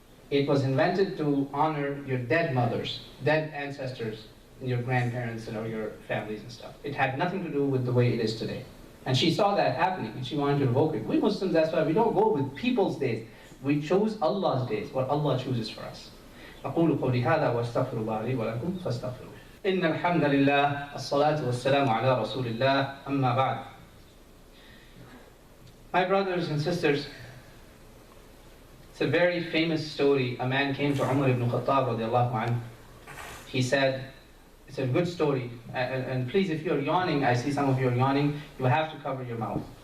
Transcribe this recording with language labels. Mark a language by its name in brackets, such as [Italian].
[English] It was invented to honor your dead mothers, dead ancestors, and your grandparents and your families and stuff. It had nothing to do with the way it is today. And she saw that happening and she wanted to revoke it. We Muslims, that's why we don't go with people's days. We choose Allah's days, what Allah chooses for us. [Arabic] أقول قولي هذا وأستغفر الله لي ولكم فاستغفروه. إن الحمد لله الصلاة والسلام على رسول الله أما بعد. [English] My brothers and sisters, it's a very famous story. A man came to Umar ibn Khattab radiallahu anhu. He said, it's a good story, and please, if you're yawning, I see some of you are yawning, you have to cover your mouth.